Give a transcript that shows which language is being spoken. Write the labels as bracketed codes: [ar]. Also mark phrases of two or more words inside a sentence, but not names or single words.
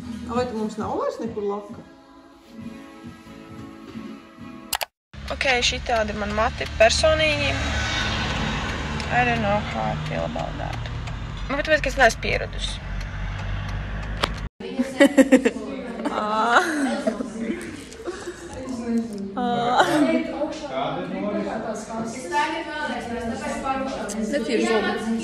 [lv] Vai tu mums nav vairs nekur laka? Ok, šitādi man mati personīgi. [en] I don't know how I feel about that. [lv] Bet tāpēc, ka es neesmu pieradusi. Netīri zumi.